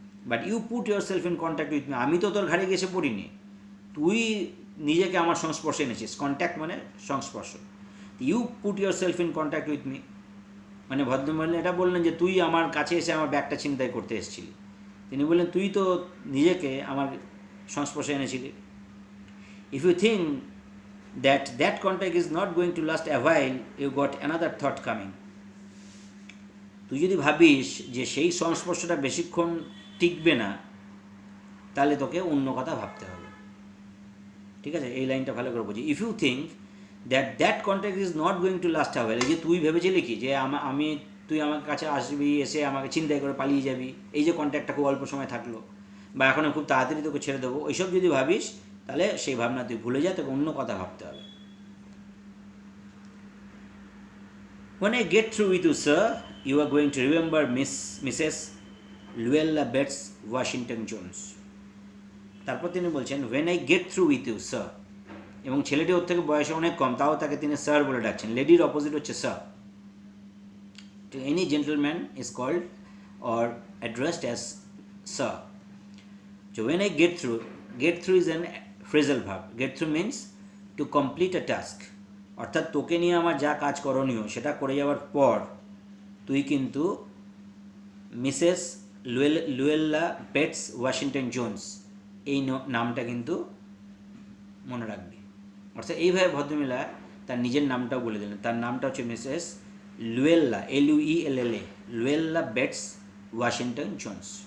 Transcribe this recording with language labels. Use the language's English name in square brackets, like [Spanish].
[English] but you put yourself in contact with me, [Bangla] আমি তো তোর ঘাড়ে গেছে পড়িনি, তুই নিজেকে আমার সংস্পর্শে এনেছিস। কন্ট্যাক্ট মানে সংস্পর্শ। [English] you put yourself in contact with me, [Bangla] মানে ভদ্রমহিলা এটা বললেন যে তুই আমার কাছে এসে আমার ব্যাগটা ছিনতাই করতে এসেছিলি। তিনি বললেন, তুই তো নিজেকে আমার সংস্পর্শে এনেছিলি। [English] If you think that contact is not going to last a while, you got another thought coming. [Bangla] তুই যদি ভাবিস যে সেই সংস্পর্শটা বেশিক্ষণ টিকবে না, তাহলে তোকে অন্য কথা ভাবতে হবে। ঠিক আছে, এই লাইনটা ভালো করে বুঝি। [English] if you think that contact is not going to last a while, [Bangla] এই যে তুই ভেবেছিলি কি যে তুই আমার কাছে আসবি, এসে আমাকে চিন্তাই করে পালিয়ে যাবি, এই যে কন্ট্যাক্টটা খুব অল্প সময় থাকলো, বা এখন খুব তাড়াতাড়ি তোকে ছেড়ে দেবো, ওইসব যদি ভাবিস, তাহলে সেই ভাবনা তুই ভুলে যা, তোকে অন্য কথা ভাবতে হবে। [English] When I get through with you, sir, you are going to remember Mrs. Luella Betts Washington Jones. [Bangla] তারপর তিনি বলছেন, [English] when I get through with you, sir, [Bangla] এবং ছেলেটি ওর থেকে বয়সে অনেক কম, তাও তাকে তিনি স্যার বলে ডাকছেন। লেডির অপোজিট হচ্ছে sir. [English] Any gentleman is called or addressed as sir. So when I get through is an phrasal verb. Get through means to complete a task. [Bangla] অর্থাৎ তোকে নিয়ে আমার যা কাজ করণীয় সেটা করে যাওয়ার পর তুই কিন্তু মিসেস লুয়েল্লা বেটস ওয়াশিংটন জোন্স এই নামটা কিন্তু মনে রাখবি। অর্থাৎ এইভাবে ভদ্রমহিলা তার নিজের নামটাও বলে দিলেন। তার নামটা হচ্ছে Mrs লুয়েল্লা, LUELLA, লুয়েল্লা Bates Washington Jones.